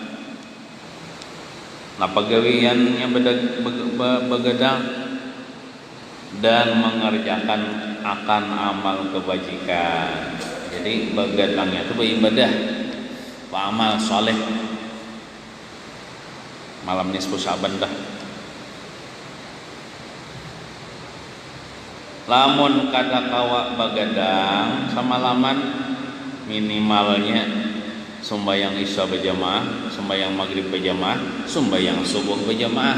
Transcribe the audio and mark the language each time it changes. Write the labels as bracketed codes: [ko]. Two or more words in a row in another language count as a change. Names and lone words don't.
[bjn] Nah, pegawaiannya begadang dan mengerjakan akan amal kebajikan. Jadi begadangnya itu beribadah, beramal saleh. Malam nisfu Sya'ban dah. Lamun kada kawa begadang semalaman, minimalnya sembahyang isya berjamaah, sembahyang maghrib berjamaah, sembahyang subuh berjamaah.